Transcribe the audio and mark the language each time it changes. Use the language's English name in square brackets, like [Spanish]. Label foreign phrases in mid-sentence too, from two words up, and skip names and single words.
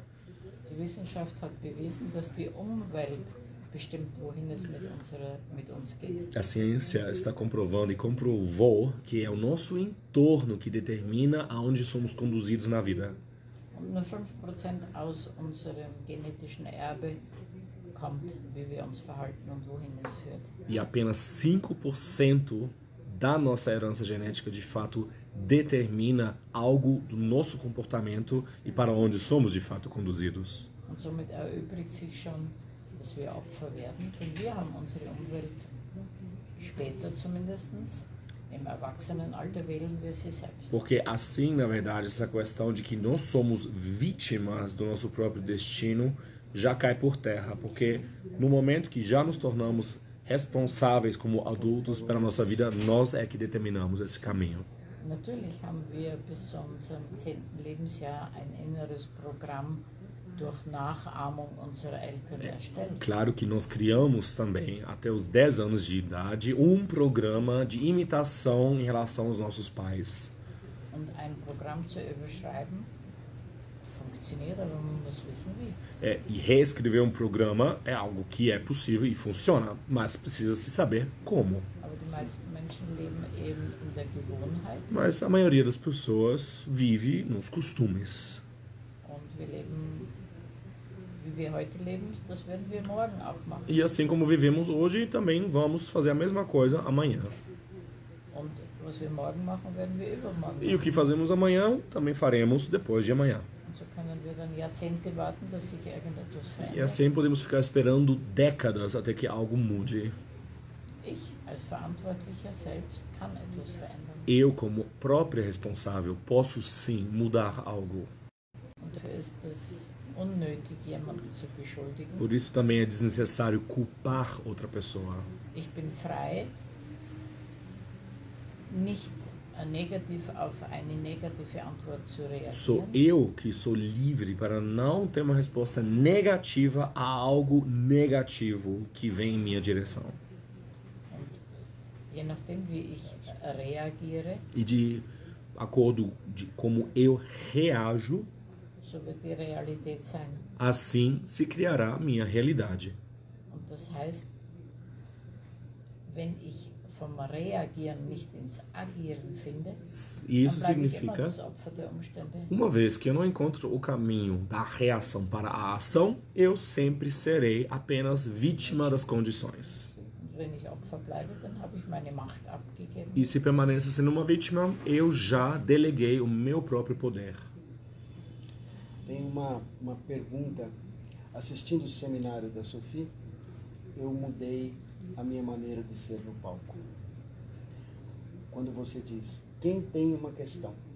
[German] Die Wissenschaft hat bewiesen, dass die Umwelt bestimmt, wohin es mit uns geht. [Portuguese] A ciência está comprovando e comprovou que é o nosso entorno que determina aonde somos conduzidos na vida. [German] Und nur 5% aus unserem genetischen Erbe kommt, wie wir uns verhalten und wohin es führt. [Portuguese] E apenas 5% da nossa herança genética de fato determina algo do nosso comportamento e para onde somos de fato conduzidos. [German] Und somit erübrigt sich schon, dass wir Opfer werden, denn wir haben unsere Umwelt später zumindest, im Erwachsenenalter wählen wir sie selbst. [Portuguese] Porque assim, na verdade, essa questão de que nós somos vítimas do nosso próprio destino já cai por terra, porque no momento que já nos tornamos responsáveis como adultos pela nossa vida, nós é que determinamos esse caminho. [German] Natürlich haben wir bis zu unserem 10. Lebensjahr ein inneres Programm durch Nachahmung unserer Eltern erstellt. [Portuguese] Claro que nós criamos também, até os 10 anos de idade, um programa de imitação em relação aos nossos pais. [German] Und ein Programm zu überschreiben, funktioniert, aber man muss wissen wie. [Portuguese] E reescrever um programa é algo que é possível e funciona, mas precisa se saber como. [German] Aber die meisten Menschen leben eben in der Gewohnheit [Portuguese] Mas a maioria das pessoas vive nos costumes. [German] und wir leben, wie wir heute leben, das werden wir morgen auch machen. [Portuguese] E assim como vivemos hoje, também vamos fazer a mesma coisa amanhã. [German] Und was wir morgen machen, werden wir übermorgen [Portuguese] E o que fazemos amanhã, também faremos depois de amanhã. [German] Und so können wir dann Jahrzehnte warten, dass sich irgendetwas [Portuguese] E [German] verändert. [Portuguese] assim podemos ficar esperando décadas até que algo mude. [German] Ich als Verantwortlicher selbst kann etwas verändern. [Portuguese] Eu, como própria responsável, posso sim mudar algo. [German] Und dafür ist es unnötig, jemanden zu beschuldigen. [Portuguese] Por isso também é desnecessário culpar outra pessoa. [German] Ich bin frei, nicht negativ auf eine negative Antwort zu [Portuguese] Sou [German] reagieren. [Portuguese] eu que sou livre para não ter uma resposta negativa a algo negativo que vem em minha direção. [German] Und je nachdem, wie ich reagiere, [Portuguese] E de acordo de como eu reajo, [German] so wird die Realität sein. [Portuguese] assim se criará a minha realidade. [German] Und das heißt, wenn ich vom Reagieren nicht ins Agieren finde, [Portuguese] E isso [German] dann bleibe ich immer [Portuguese] significa, [German] das Opfer der Umstände. [Portuguese] uma vez que eu não encontro o caminho da reação para a ação, eu sempre serei apenas vítima das condições. [German] Und wenn ich Opfer bleibe, dann habe ich meine Macht abgegeben. [Portuguese] E se permaneço sendo uma vítima, eu já deleguei o meu próprio poder. Tem uma pergunta. Assistindo o seminário da Sophie, eu mudei a minha maneira de ser no palco. Quando você diz, quem tem uma questão?